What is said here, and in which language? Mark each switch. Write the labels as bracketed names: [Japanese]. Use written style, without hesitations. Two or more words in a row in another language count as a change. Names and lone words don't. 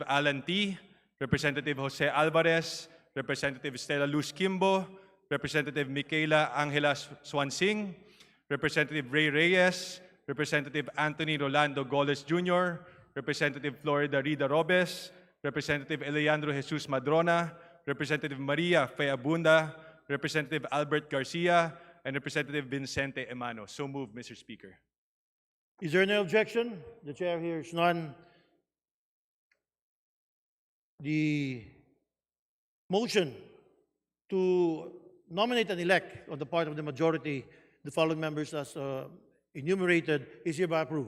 [English] Alan T., Representative Jose Alvarez, Representative Stella Luz Kimbo, Representative Michaela Angela Swansing, Representative Ray Reyes, Representative Anthony Rolando Goles Jr., Representative Florida Rida Robes, Representative Eleandro Jesus Madrona, Representative Maria Feabunda, Representative Albert Garcia, and Representative Vincente Emano. So moved, Mr. Speaker. Is there any objection? The chair hears none. The motion to nominate and elect on the part of the majority the following members as enumerated is hereby approved.